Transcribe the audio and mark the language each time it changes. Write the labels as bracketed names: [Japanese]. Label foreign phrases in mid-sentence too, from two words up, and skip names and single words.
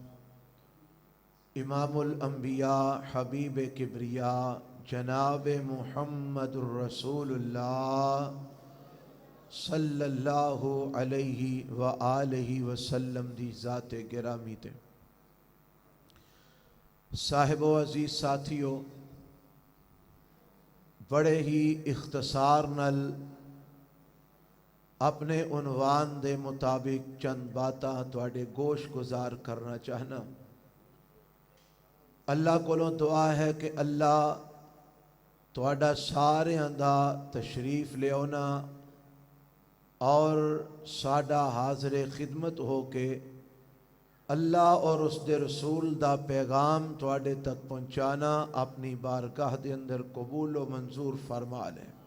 [Punjabi] امام الانبیاء حبیب کبریا جناب محمد الرسول اللہ [Arabic] صلی اللہ علیہ وآلہ وسلم [Punjabi] دی ذات گرامی تے. صاحب و عزیز ساتھیو، بڑے ہی اختصار نال اپنے عنوان دے مطابق چند باتاں تواڈے گوش گزار کرنا چاہنا. اللہ کولوں دعا ہے کہ اللہ تواڈا ساریاں دا تشریف لے آنا اور ساڈا حاضر خدمت ہو کے اللہ اور اس دے رسول دا پیغام تواڈے تک پہنچانا اپنی بارگاہ دے اندر قبول و منظور فرما لے.